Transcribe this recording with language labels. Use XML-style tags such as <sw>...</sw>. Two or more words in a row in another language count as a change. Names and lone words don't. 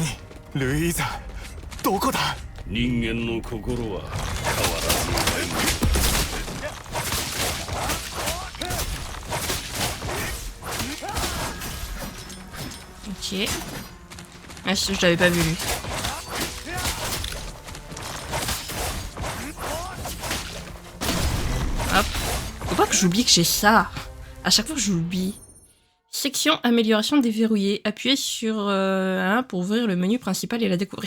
<ja>ルイーザどこだ。人間の心は変わらず。</ja> <fr>Ok. Ah, je l'avais pas vu lui. Hop. Faut pas que j'oublie que j'ai ça. À chaque fois que j'oublie. Section amélioration déverrouillée. Appuyez sur 1 pour ouvrir le menu principal et la découvrir.</fr>